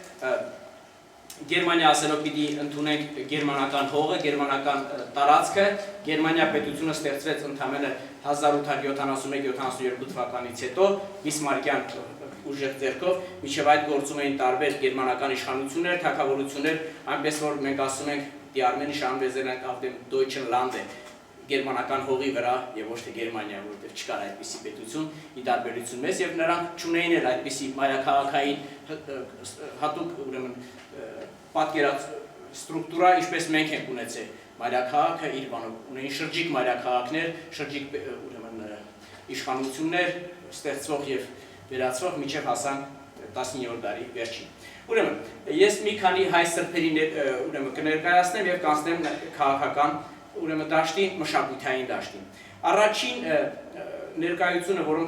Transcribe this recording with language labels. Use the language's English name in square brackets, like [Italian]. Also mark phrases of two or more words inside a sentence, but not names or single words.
[Armenian] Գերմանիա ասելով պիտի ընդունենք գերմանական հողը, գերմանական տարածքը, Գերմանիա պետությունը ստեղծվեց ընդամենը 1871-72 թվականից հետո Բիսմարկյան ուժեղ ձեռքով, մինչև այդ գործում էին տարբեր գերմանական իշխանություններ, թագավորություններ, այնպես որ մենք ասում ենք [German] die Armenische Anwesenheit auf dem deutschen Lande, [Armenian] գերմանական հողի վրա եւ ոչ թե Գերմանիա, որտեղ չկար այդպիսի պետություն, ի տարբերություն մեզ եւ նրանք չունեին էլ այդպիսի մայրաքաղաքային հատուկ ուրեմն պատկերած ստրուկտուրա, ինչպես մենք ենք ունեցել մայրաքաղաքը իր բանով ունեին շրջիկ մայրաքաղաքներ, շրջիկ ուրեմն իշխանություններ ստեղծվող եւ վերացվող մինչեւ հասան 19-րդ դարի վերջին։ Ուրեմն ես մի քանի հայ սրբերի ուրեմն կներկայացնեմ եւ կանցնեմ քաղաքական ուրեմն դաշտի, մշակութային դաշտին։ Առաջին ներկայությունը,